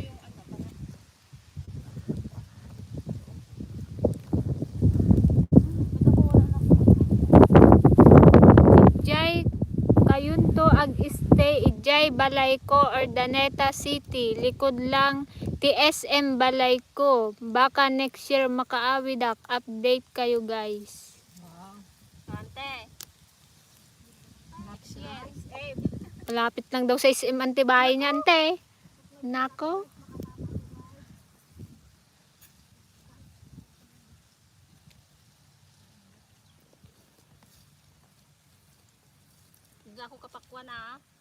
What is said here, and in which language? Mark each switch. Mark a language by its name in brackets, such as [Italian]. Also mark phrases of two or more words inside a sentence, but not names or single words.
[Iloko] Ijay kayunto ag stay Ijay Balayko Urdaneta City. Likod lang TSM Balayko. Baka [English] next year [Iloko] makaawidak. [Filipino] Update kayo guys. Malapit lang daw sa SM Antibahay niya, ante. Nako. Hindi ako kapakwa na.